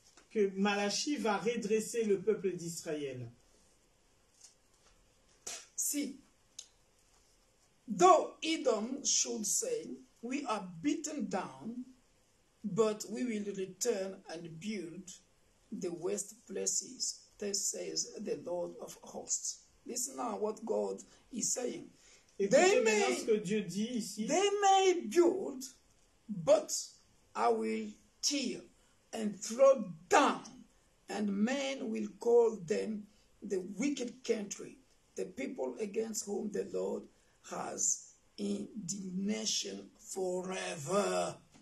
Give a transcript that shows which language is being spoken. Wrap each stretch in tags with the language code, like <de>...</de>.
<fr>Que Malachi va redresser le peuple d'Israël.</fr> <en>See, though Edom should say, we are beaten down, but we will return and build the waste places. Thus says the Lord of hosts. Listen now what God is saying. They may,</en> <fr>ce que Dieu dit ici.</fr> <en>They may build, but I will tear and throw down, and men will call them the wicked country, the people against whom the Lord has indignation forever.</en>